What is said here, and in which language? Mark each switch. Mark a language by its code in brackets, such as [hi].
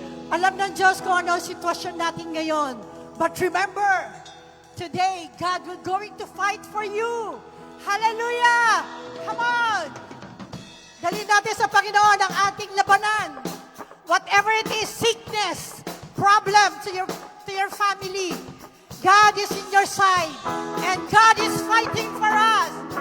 [tl] Alam ng Diyos kung ano ang sitwasyon natin ngayon. [en] But remember, today, God will going to fight for you. Hallelujah. Come on. [tl] Dalhin natin sa Panginoon ang ating labanan. [en] Whatever it is, sickness, problem to your family, God is in your side. And God is fighting for us.